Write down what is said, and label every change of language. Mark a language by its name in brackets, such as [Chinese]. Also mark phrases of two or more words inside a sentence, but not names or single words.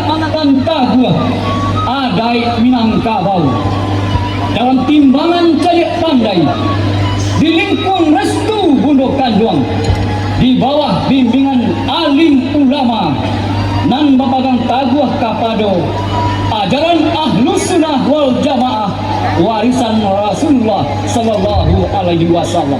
[Minangkabau] manakan taguah adai Minangkabau dalam timbangan calik pandai di lingkung restu Bundo Kanjuang di bawah bimbingan alim ulama nan bapagang taguah kapado ajaran Ahlus Sunnah wal Jamaah warisan Rasulullah [Arabic] صلى الله عليه وسلم.